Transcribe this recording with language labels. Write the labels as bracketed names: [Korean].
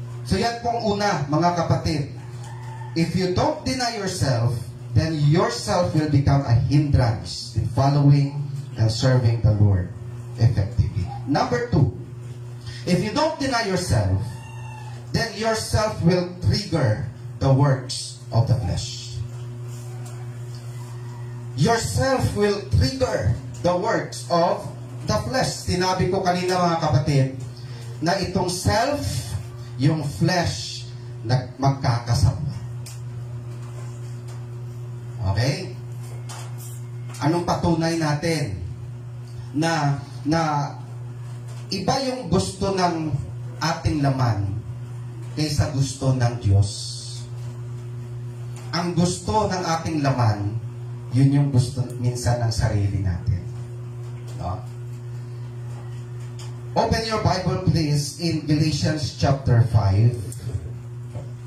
[Filipino] So yan pong una, mga kapatid. [English] If you don't deny yourself, then yourself will become a hindrance in following and serving the Lord effectively. Number 2, if you don't deny yourself, then yourself will trigger the works of the flesh. Yourself will trigger the works of the flesh. [Filipino] Sinabi ko kanina, mga kapatid, na itong self, yung flesh, magkakasama. Okay? Anong patunay natin? Na iba yung gusto ng ating laman kaysa gusto ng Diyos. Ang gusto ng ating laman, yun yung gusto minsan ng sarili natin. No? [English] Open your Bible please in Galatians chapter 5.